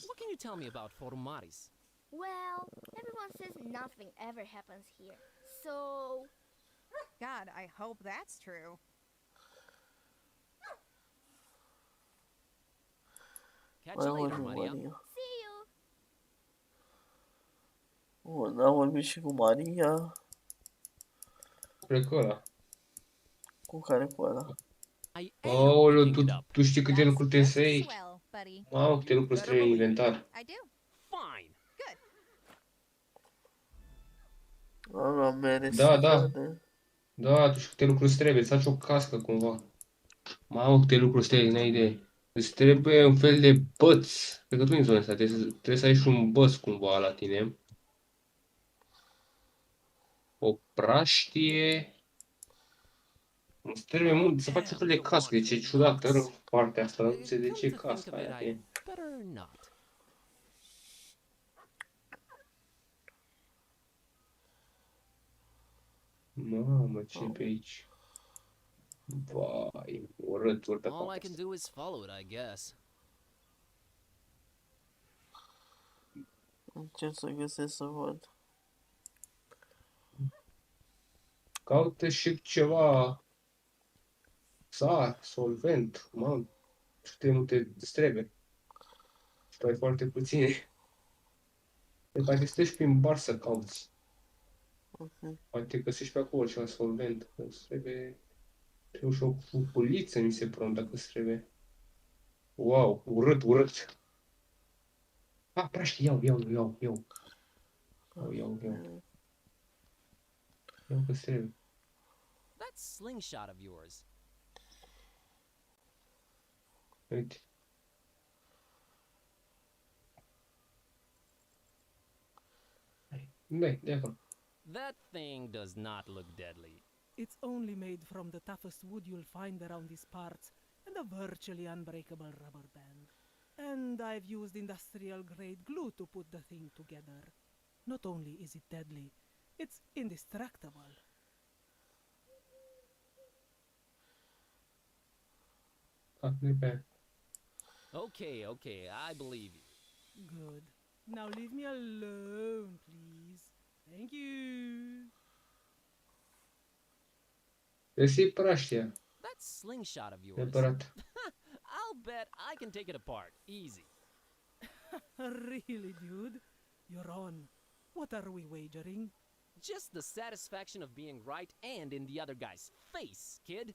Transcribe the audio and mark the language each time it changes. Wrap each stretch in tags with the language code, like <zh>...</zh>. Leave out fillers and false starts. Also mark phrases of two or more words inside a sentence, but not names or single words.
<en>What can you tell me about Formaris? Well, everyone says nothing ever happens here, so... God, I hope that's true. Catch you later, Maria. See you!</en> <ro>Oh, n-am vorbit și cu Maria. Cred că ăla. Cu care cu ăla? Aoleu, tu știi câte lucruri trebuie să iei? buddy. Mamă, câte lucruri trebuie în inventar.</ro> <en>I do. Fine. Good.</en> <ro>Ala mere Da, să da. vede. Da, atunci câte lucruri trebuie, să faci o cască cumva. Mamă, câte lucruri trebuie, n-ai idee. Îți trebuie un fel de băț. Cred că tu în zona asta trebuie să ai și un băț cumva la tine. O praștie. Îți trebuie mult să faci un fel de cască. Deci e ciudată rău partea asta, dar nu știu de ce e casca aia. E.</ro> <en>Better not.</en> <ro>Mamă, ce e pe aici? Vai, urât, urât.</ro> <en>All I can do is follow it, I guess.</en> <ro>Încerc să găsesc să văd. Caută și ceva solvent, mamă, câte multe îți trebuie. Și tu ai foarte puține. De parcă stai prin bar să cauți. Poate găsești pe acolo ceva solvent. Îți trebuie și o fuculiță, mi se pare, dacă îți trebuie. Wow, urât, urât. Ah, praști, iau. Iau că-ți trebuie.</ro> <en>That slingshot of yours.</en> <ro>Uite. De acolo.</ro> <en>That thing does not look deadly. It's only made from the toughest wood you'll find around these parts and a virtually unbreakable rubber band. And I've used industrial grade glue to put the thing together. Not only is it deadly, it's indestructible. Okay, I believe you. Good. Now leave me alone, please. Thank you.</en> <ro>Găsi praștia.</ro> <en>That slingshot of yours.</en> <ro>Neapărat.</ro> <en>I'll bet I can take it apart. Easy. Really, dude? You're on. What are we wagering? Just the satisfaction of being right and in the other guy's face, kid.</en>